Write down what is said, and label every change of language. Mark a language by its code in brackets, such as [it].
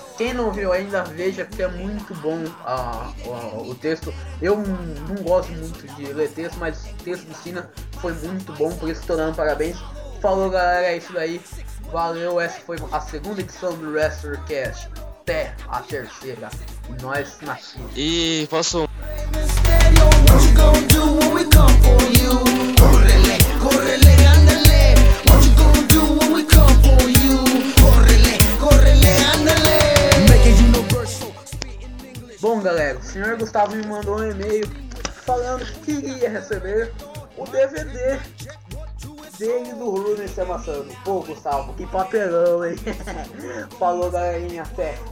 [pt] Quem não viu ainda, veja, porque é muito bom o texto. Eu não gosto muito de ler texto, mas o texto do Sina foi muito bom, por isso estou dando parabéns. Falou, galera, é isso daí. Valeu, essa foi a segunda edição do WrestlerCast. Até a terceira. Nós nascemos. E posso... [en] What you gonna do when we come for you? [es] Correle, correle, andale. [en] What you gonna do when we come for you? [es] Correle, correle, andale. [en] Making universal. [pt] Bom, galera, o senhor Gustavo me mandou um e-mail falando que queria receber o DVD dele do Rune se amassando. Pô, Gustavo, que papelão, hein? Falou, galerinha, até.